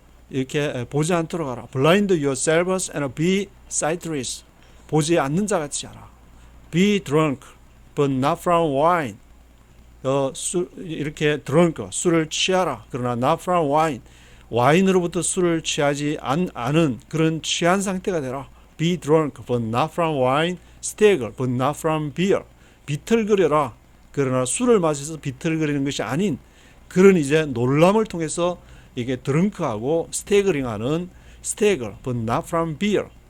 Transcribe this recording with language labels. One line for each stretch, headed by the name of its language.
Korean: 이렇게 보지 않도록 하라.
English: Blind yourselves and be sightless.
Korean: 보지 않는 자 같이 하라.
English: be drunk, but not from wine.
Korean: 이렇게 drunk, 술을 취하라. 그러나
English: not from wine.
Korean: 와인으로부터 술을 취하지 않은 그런 취한 상태가 되라.
English: Be drunk, but not from wine. stagger, but not from beer.
Korean: 비틀거려라. 그러나 술을 마셔서 비틀거리는 것이 아닌 그런 이제 놀람을 통해서 이게 드렁크하고 스태그링하는
English: stagger, but not from beer.